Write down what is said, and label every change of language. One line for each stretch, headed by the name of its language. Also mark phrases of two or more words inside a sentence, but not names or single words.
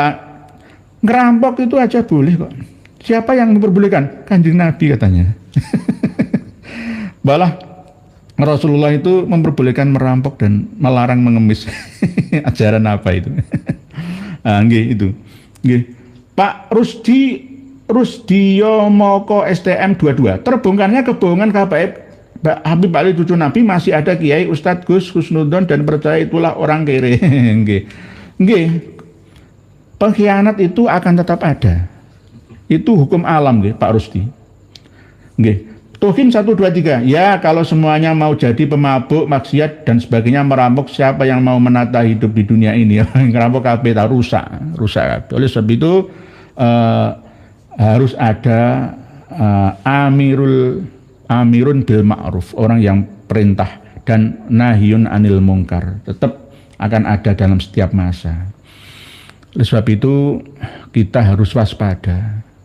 Indonesian: Ngerampok itu aja boleh kok. Siapa yang memperbolehkan? Kanjeng Nabi katanya. Malah Rasulullah itu memperbolehkan merampok dan melarang mengemis. Ajaran apa itu? Nggih itu. Nggih. Pak Rusdio Moko STM 22. Terbongkarnya kebohongan KPF Habib Ali cucu Nabi, masih ada Kiai Ustadz Gus Husnudon dan percaya itulah orang kere. Nggih. Pengkhianat itu akan tetap ada. Itu hukum alam nggih Pak Rusdi. Nggih. Tuhim 123. Ya, kalau semuanya mau jadi pemabuk, maksiat dan sebagainya, merampok, siapa yang mau menata hidup di dunia ini?
Javanese: Ngerampok kabeh ta rusak.
Indonesian: Oleh sebab itu harus ada
Arabic: آمر بالمعروف,
Indonesian: orang yang perintah, dan
Arabic: نهي عن المنكر
Indonesian: tetap akan ada dalam setiap masa. Oleh sebab itu kita harus waspada.